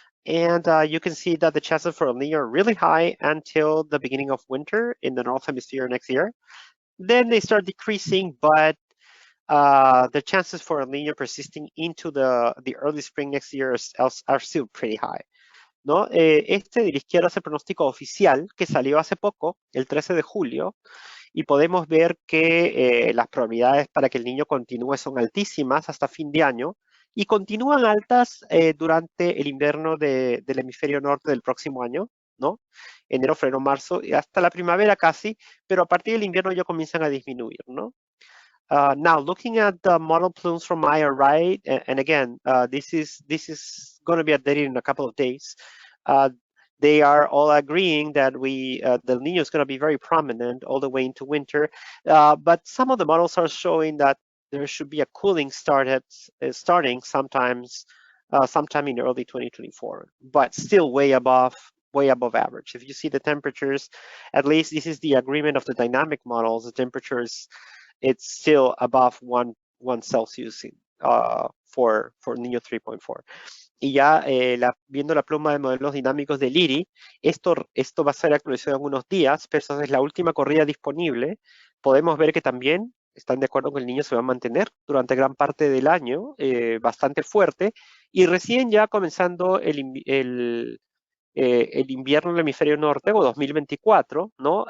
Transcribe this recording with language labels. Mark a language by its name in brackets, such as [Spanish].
[English] And you can see that the chances for El Nino are really high until the beginning of winter in the North Hemisphere next year. Then they start decreasing, but the chances for El Nino persisting into the early spring next year are still pretty high, [Spanish] ¿no? Este de la izquierda es el pronóstico oficial que salió hace poco, el 13 de julio, y podemos ver que las probabilidades para que el Niño continúe son altísimas hasta fin de año y continúan altas durante el invierno del hemisferio norte del próximo año, ¿no? Enero, febrero, marzo, y hasta la primavera casi, pero a partir del invierno ya comienzan a disminuir, ¿no? [English] Now, looking at the model plumes from IRI, and again, this is going to be updated in a couple of days. They are all agreeing that the El Nino is going to be very prominent all the way into winter, but some of the models are showing that there should be a cooling starting sometime in early 2024, but still way above average. If you see the temperatures, at least this is the agreement of the dynamic models, the temperatures, it's still above 1 Celsius for Niño 3.4. [Spanish] Y ya viendo la pluma de modelos dinámicos del IRI, esto va a ser actualizado en unos días, pero esa es la última corrida disponible. Podemos ver que también están de acuerdo que el Niño se va a mantener durante gran parte del año, bastante fuerte, y recién ya comenzando el invierno en el hemisferio norte o 2024, ¿no?